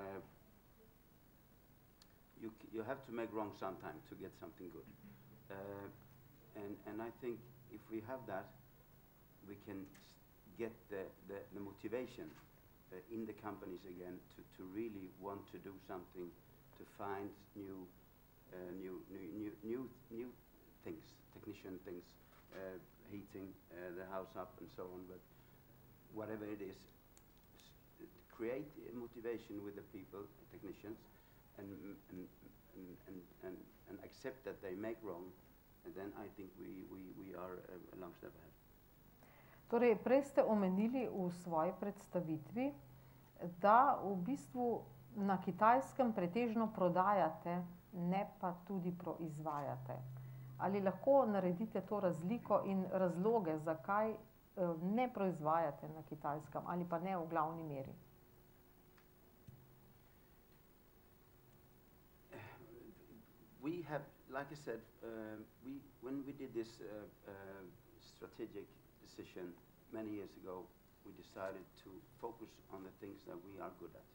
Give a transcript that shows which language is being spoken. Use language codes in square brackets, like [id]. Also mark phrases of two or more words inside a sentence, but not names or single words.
[en] You have to make wrong sometime to get something good, and I think if we have that, we can get the motivation in the companies again to really want to do something, to find new things, technician things, heating the house up and so on. But whatever it is, create a motivation with the people, technicians, and accept that they make wrong, and then I think we are a long step ahead. [sl] Torej, prej ste omenili v svoji predstavitvi, da v bistvu na Kitajskem pretežno prodajate, ne pa tudi proizvajate. Ali lahko naredite to razliko in razloge, zakaj ne proizvajate na Kitajskem ali pa ne v glavni meri? [en] We have, like I said, when we did this strategic decision many years ago, we decided to focus on the things that we are good at.